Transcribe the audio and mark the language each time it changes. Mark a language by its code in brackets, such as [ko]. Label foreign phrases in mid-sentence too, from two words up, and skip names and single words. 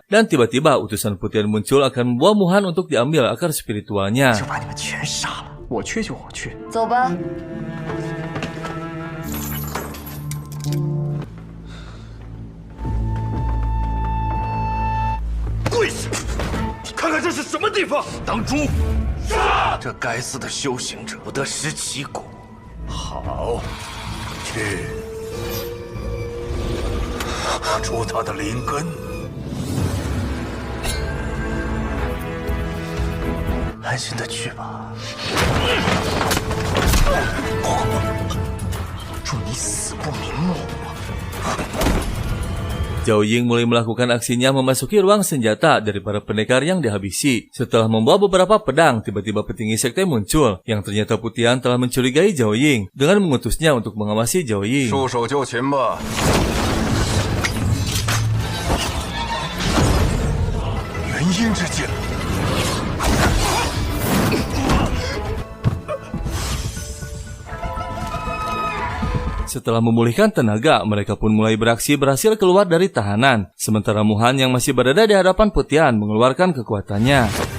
[id] Dan tiba-tiba utusan putihan muncul akan membawa Muhan untuk diambil akar spiritualnya. [zh] 就把你们全杀了，我去就我去。走吧。跪下！你看看这是什么地方？当猪！杀！这该死的修行者不得食其果。好，去拔出他的灵根。安心的去吧。祝你死不瞑目。 [id] Zhao Ying mulai melakukan aksinya memasuki ruang senjata dari para pendekar yang dihabisi. Setelah membawa beberapa pedang, tiba-tiba petinggi sekte muncul yang ternyata Putihan telah mencurigai Zhao Ying dengan mengutusnya untuk mengawasi Zhao Ying. [zh] 束手就擒吧。元婴之剑。 [id] Setelah memulihkan tenaga, mereka pun mulai beraksi berhasil keluar dari tahanan. Sementara Muhan yang masih berada di hadapan Putihan mengeluarkan kekuatannya.